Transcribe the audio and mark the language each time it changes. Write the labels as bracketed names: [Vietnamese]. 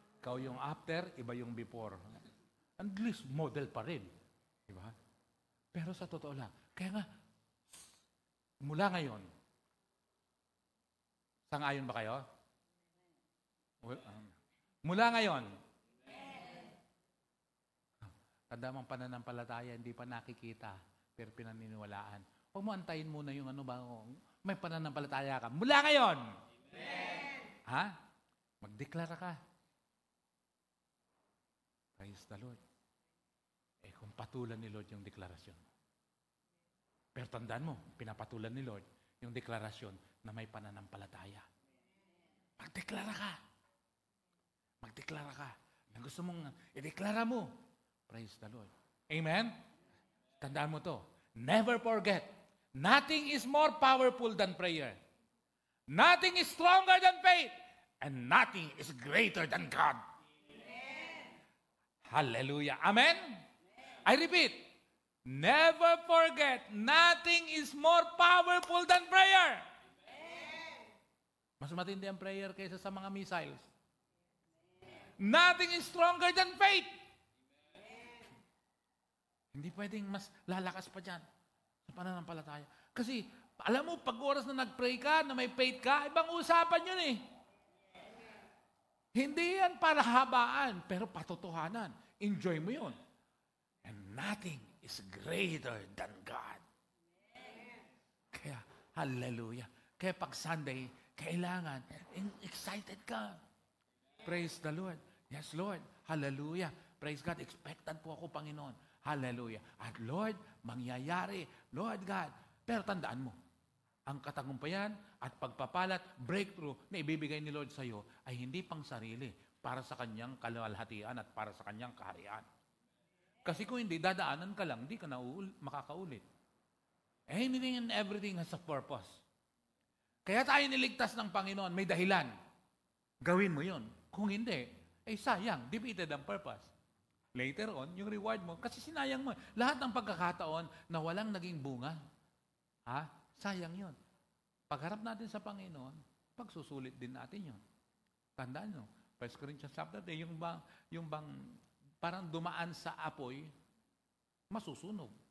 [Filipino] Ikaw yung after, iba yung before. At least model pa rin. Diba? Pero sa totoo lang. Kaya nga, mula ngayon, sang-ayon ba kayo? Mula ngayon, tandamang pananampalataya, hindi pa nakikita, pero pinaniniwalaan. Huwag mo antayin muna yung may pananampalataya ka. Mula ngayon! Amen. Magdeklara ka. [English] Praise the Lord. [Filipino] Kung patulan ni Lord yung deklarasyon. Pero tandaan mo, pinapatulan ni Lord yung deklarasyon na may pananampalataya. Magdeklara ka. Magdeklara ka. Ang gusto mong ideklara mo. [English] Praise the Lord. Amen? [Filipino] Tandaan mo to. [English] Never forget. Nothing is more powerful than prayer. Nothing is stronger than faith. And nothing is greater than God. Amen. Hallelujah. Amen? I repeat. Never forget. Nothing is more powerful than prayer. [Filipino] Mas matindi ang prayer kaysa sa mga missiles. [English] Nothing is stronger than faith. [Filipino] Hindi pwedeng mas lalakas pa dyan sa pananampalataya. Kasi, alam mo, pag oras na nag-pray ka, na may faith ka, ibang usapan yun eh. Hindi yan para habaan, pero patotohanan. Enjoy mo yun. [English] And nothing is greater than God. [Filipino] Kaya, hallelujah. Kaya pag Sunday, kailangan, excited ka. [English] Praise the Lord. Yes, Lord. Hallelujah. Praise God. [Filipino] Expectant po ako, Panginoon. Hallelujah. At Lord, mangyayari. Lord God. Pero tandaan mo, ang katagumpayan at pagpapalat, breakthrough na ibibigay ni Lord sa iyo ay hindi pang sarili, para sa kanyang kaluwalhatian at para sa kanyang kaharian. Kasi kung hindi, dadaanan ka lang, hindi ka na makakaulit. [English] Anything and everything has a purpose. [Filipino] Kaya tayo niligtas ng Panginoon, may dahilan. Gawin mo yon. Kung hindi, sayang, defeated ang purpose. Later on, yung reward mo, kasi sinayang mo. Lahat ng pagkakataon na walang naging bunga, sayang yon. Pagharap natin sa Panginoon, pagsusulit din natin yon. Tandaan nyo, 1 Corinthians chapter 10, yung bang parang dumaan sa apoy, masusunog.